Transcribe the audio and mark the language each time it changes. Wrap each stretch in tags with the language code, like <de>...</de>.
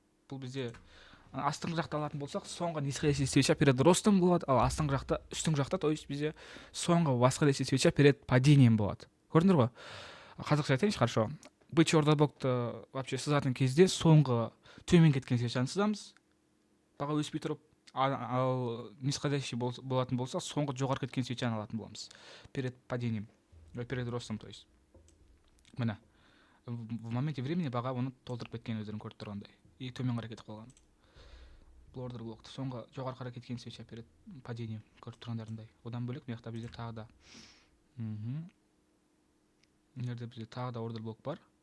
<kk>Бұл бізде астыңғы жақта алатын болсақ, соңғы</kk> <ru>нисходящий свеча перед ростом</ru> <kk>болады, ал астыңғы жақта, үстіңгі жақта,</kk> <ru>то есть</ru> <kk>бізде соңғы</kk> <ru>восходящий свеча перед падением</ru> <kk>болады. Көрдіңдер ғой? Қазақша айтайыншы,</kk> <ru>хорошо. Бычий</ru> <kk>ордер блокты</kk> <ru>вообще</ru> <kk>сызатын кезде соңғы төмен кеткен свечаны сызамыз. Баға өспей тұрып, ал</kk> <ru>нисходящий</ru> <kk>болатын болса, соңғы жоғары кеткен свечаны алатын боламыз.</kk> <ru>Перед падением, перед ростом, то есть.</ru> <kk>Міне,</kk> <ru>в моменте времени</ru> <kk>баға оны толтырып кеткен, өздерің көріп тұрғандай.</kk> <ru>И</ru> <kk>төмен қарай кетіп қалған. Бұл ордер блокты соңғы жоғары қарай кеткен</kk> <ru>свеча перед падением,</ru> <kk>көріп тұрғандарындай. Одан бөлек мына жақта бізде тағы да. Мына жерде бізде тағы да ордер блок бар.</kk>